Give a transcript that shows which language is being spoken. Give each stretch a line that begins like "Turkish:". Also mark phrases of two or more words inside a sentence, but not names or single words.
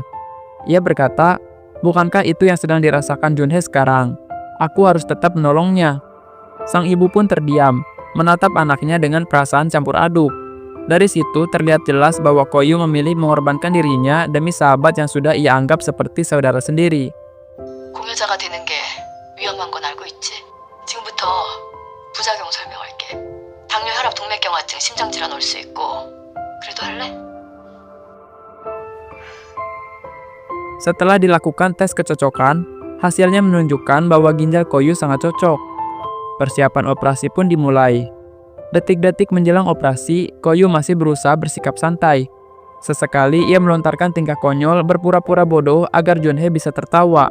Indonesian: Ia berkata, "Bukankah itu yang sedang dirasakan Junhee sekarang? Aku harus tetap menolongnya." Sang ibu pun terdiam, menatap anaknya dengan perasaan campur aduk. Dari situ terlihat jelas bahwa Koyu memilih mengorbankan dirinya demi sahabat yang sudah ia anggap seperti saudara sendiri.
Korean: 공여자가 되는 게 위험한 건 알고 있지? 지금부터 부작용 설명할게. 당뇨, 혈압, 동맥경화증, 심장질환 올 수 있고. 그래도 할래?
Indonesian: Setelah dilakukan tes kecocokan, hasilnya menunjukkan bahwa ginjal Koyu sangat cocok. Persiapan operasi pun dimulai. Detik-detik menjelang operasi, Koyu masih berusaha bersikap santai. Sesekali ia melontarkan tingkah konyol berpura-pura bodoh agar Junhee bisa tertawa.